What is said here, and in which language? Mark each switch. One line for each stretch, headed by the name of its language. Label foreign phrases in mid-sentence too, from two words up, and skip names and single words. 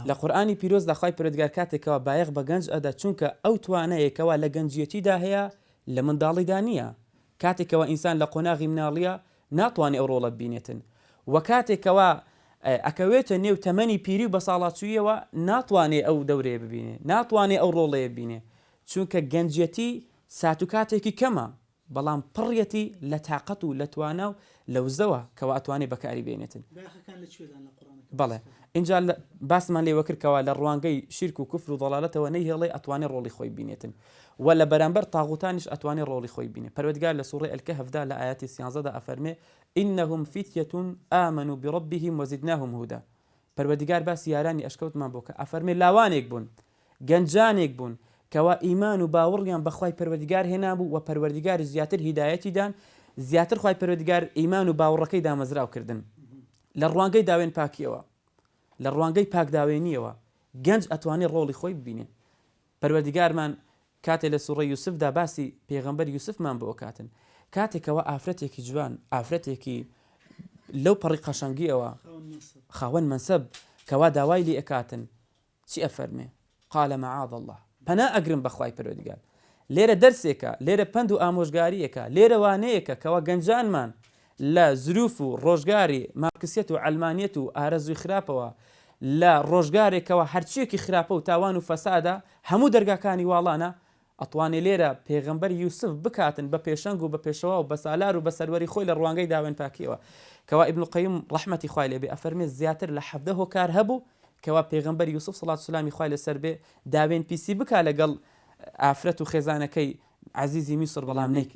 Central Kurdish: لە قورئانی پیرۆزدا خوای پەروەردگار کاتێکەوە بایەخ بە گەنج ئەدا چونکە ئەو توانەیەکەوە لە گەنجیەتیدا هەیە لە منداڵیدا نییە کاتێکەوە ئینسان لە قۆناغی مناڵیە ناتوانێت ئەو ڕۆڵە ببینێتن و کاتێکەوە ئەکەوێتە نێو تەمەنی پیری و بە ساڵاتچوویەوە ناتوانێت ئەو دەورەیە ببینێ ناتوانێت ئەو ڕۆڵەیە ببینێ چونکە گەنجەتی سات و کاتێکی کەمە بەڵام پڕیەتی لە تااقەت و لە توانە و لە وزەوە کەەوە ئەتوانێت بەکاری بێنێتن بەڵێ اینجا باسمان لێوە کردکەوە لە ڕوانگەی شیرک و کوفر و دەڵالەتەوە نەیهێڵێ ئەتوانێت ڕۆڵی خۆی بینێتن و لە بەرامبەر تاغوتانیش ئەتوانێت ڕۆڵی خۆی بینێ پەروەردگار لە سوڕەی ئەلکەهفدا لە ئاەتی 13دا ئەفەرمێ
Arabic: إنهم فتية آمنوا بربهم وزدناهم هدى
Central Kurdish: پەروەردگار باسی یارانی ئەشکەوتمان بۆ کە ئەفەرمێ لاوانێک بوون گەنجانێک بوون کەوا ئیمان و باوەڕیان بەخوای پەروەردگار هێنابوو و پەروەردگار زیاتر هیدایەتیدان زیاتر خوای پەروەردگار ئیمان و باوەڕەکەی دامەزراوکردن لە ڕوانگەی داوێن پاکیەوە لە ڕوانگەی پاکداوێنیەوە گەنج ئەتوانێت ڕۆڵی خۆی ببینێ پەروەردگارمان کاتێ لە سوڕەی یوسفدا باسی پێغەمبەر یوسفمان بۆ کاتن کاتێکەوە ئافرەتێکی جوان ئافرەتێکی لەو پەڕی قەشەنگیەوە خاوەن منسەب کەوا داوای لێ ئەکاتن چی ئەفەرمێ
Arabic: قال معاذ الله
Central Kurdish: پەنا ئەگرم بەخوای پەروەردگار لێرە دەرسێکە لێرە پند و ئامۆژگاریەکە لێرە وانەیەکە کەوا گەنجانمان لە زروف و ڕۆژگاری مارکسیەت و علمانیەت و ئارەزوی خراپەوە لە ڕۆژگارێکەوە هەرچیەکی خراپە و تاوان و فەسادە هەموو دەرگاکانی واڵانە ئەتوانێت لێرە پێغەمبەر یوسف بکاتن بە پێشەنگ و بە پێشەوە و بە سالار و بە سەروەری خۆی لە ڕوانگەی داوێن پاکیەوە کەوا ئیبن قەیم ڕەحمەتی خوای لێبێ ئەفەرمێ زیاتر لە 17 هۆکار هەبوو کەوا پێغەمبەر یوسف سەڵات سلامی خوای لەسەر بێ داوێن پیسی بکا لەگەڵ ئافرەت و خێزانەکەی عزیزی میسر بەڵام نەیکرد